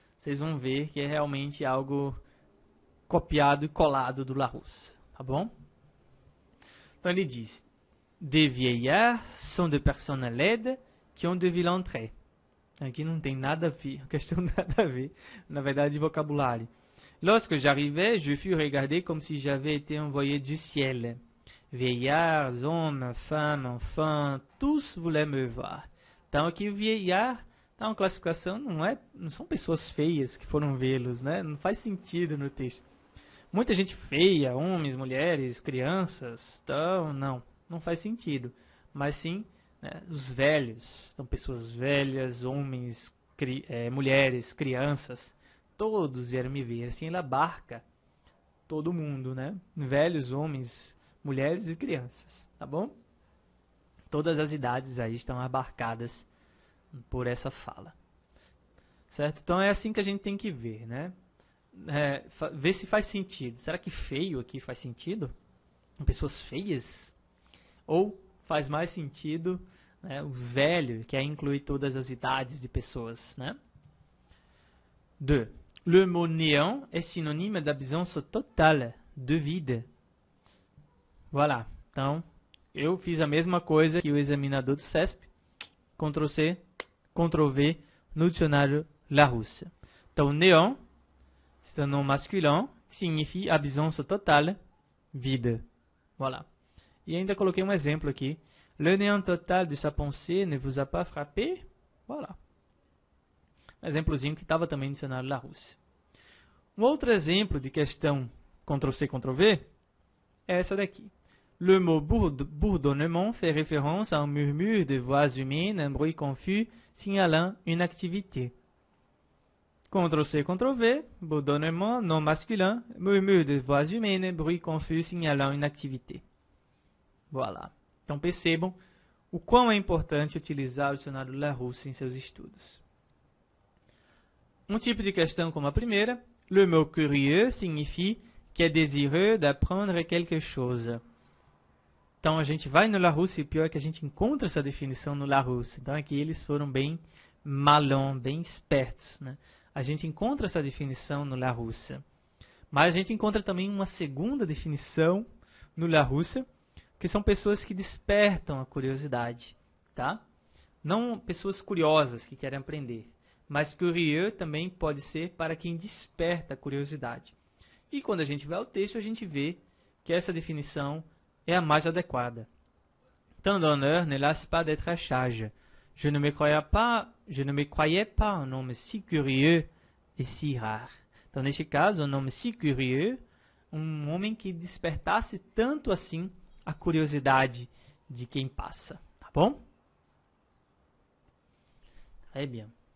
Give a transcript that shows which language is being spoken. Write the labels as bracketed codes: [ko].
[pt] Vocês vão ver que é realmente algo copiado e colado do Larousse, tá bom? Então ele diz: [fr] des vieillards sont des personnes laides qui ont de vilains traits. [pt] Aqui não tem nada a ver, a questão nada a ver, na verdade, de vocabulário. [fr] Lorsque j'arrivais, je fus regardé comme si j'avais été envoyé du ciel. Vieillards, hommes, femmes, enfants, tous voulaient me voir. [pt] Então aqui vieillard tá uma classificação, não são pessoas feias que foram vê-los, né? Não faz sentido no texto. Muita gente feia, homens, mulheres, crianças, então não faz sentido. Mas sim, né, os velhos, então pessoas velhas, homens, mulheres, crianças, todos vieram me ver. Assim ele abarca todo mundo, né? Velhos, homens, mulheres e crianças, tá bom? Todas as idades aí estão abarcadas por essa fala, certo? Então é assim que a gente tem que ver, né? Ver se faz sentido. Será que feio aqui faz sentido? Pessoas feias? Ou faz mais sentido, né, o velho, que é incluir todas as idades de pessoas, né? 2. [fr] Le mot néant est synonyme d'absence totale, de vide. Voilà. [pt] Então, eu fiz a mesma coisa que o examinador do CESP. Ctrl+C, Ctrl+V no dicionário Larousse. Então, [fr] néant, c'est un nom masculin, signifie absence totale, vide. Voilà. [pt] E ainda coloquei um exemplo aqui. [fr] Le néant total de sa pensée ne vous a pas frappé? Voilà. [pt] Um exemplozinho que estava também no dicionário Larousse. Um outro exemplo de questão Ctrl+C, Ctrl+V é essa daqui. [fr] Le mot bourdonnement fait référence à un murmure de voix humaines, un bruit confus signalant une activité. Ctrl+C, Ctrl+V, bourdonnement, nom masculin, murmure de voix humaines, bruit confus signalant une activité. Voilà. [pt] Então percebam o quão é importante utilizar o dicionário Larousse em seus estudos. Um tipo de questão como a primeira, [fr] le mot curieux signifie [pt] que é [fr] désireux d'apprendre quelque chose. [pt] Então a gente vai no Larousse e o pior é que a gente encontra essa definição no Larousse. Então aqui eles foram bem malins, bem espertos, né? A gente encontra essa definição no Larousse. Mas a gente encontra também uma segunda definição no Larousse, que são pessoas que despertam a curiosidade, tá? Não pessoas curiosas que querem aprender, mas curieux também pode ser para quem desperta a curiosidade. E quando a gente vai ao texto, a gente vê que essa definição é a mais adequada. [fr] Tant d'honneur ne lasse pas d'être à charge. Je ne me croyais pas un homme si curieux et si rare. [pt] Então, neste caso, um [fr] homme si curieux, [pt] um homem que despertasse tanto assim a curiosidade de quem passa, tá bom? [fr] Très bien.